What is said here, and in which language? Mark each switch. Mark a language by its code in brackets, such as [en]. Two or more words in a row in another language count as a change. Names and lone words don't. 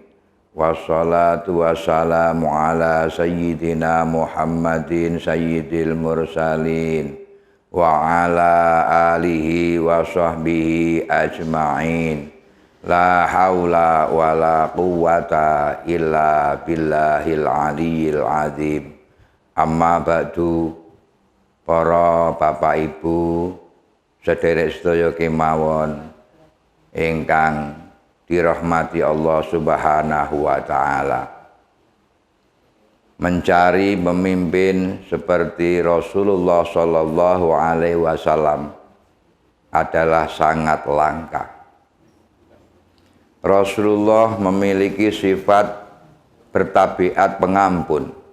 [ar] والصلاة والسلام على سيدنا محمد سيد المرسلين وعلى آله وصحبه أجمعين. لا حول ولا قوة إلا بالله العلي العظيم. أما بعد. [jv] Para bapak ibu sederek sedaya kemawon ingkang dirahmati [ar] الله سبحانه وتعالى. [id] Mencari pemimpin seperti Rasulullah [ar] صلى الله عليه وسلم [id] adalah sangat langka. Rasulullah memiliki sifat bertabiat pengampun.